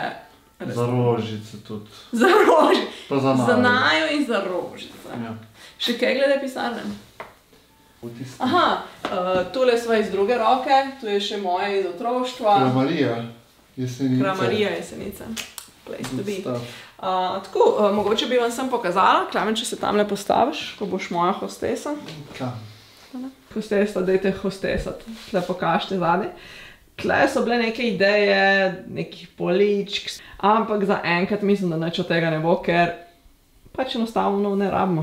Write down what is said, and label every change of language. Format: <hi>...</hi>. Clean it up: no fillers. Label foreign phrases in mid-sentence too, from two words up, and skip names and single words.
<sl>Za rožice tudi. Za rožice. Pa za najo. Za najo in za rožice. Ja. Še kaj glede pisarne? Aha, tule sva iz druge roke, tu je še moja iz otroštva. Kramarija Jesenice. Kramarija Jesenice.</sl> <en>Place to be.</en> <sl>Tako, mogoče bi vam sem pokazala, Klemen, če se tamle postaviš, ko boš moja hostesa. Kam? Hostesa, dajte hostesati. Tle pokažite zadaj. Tle so bile neke ideje, nekih poličk, ampak zaenkrat mislim, da nič od tega ne bo, ker pač enostavno ne rabimo.</sl>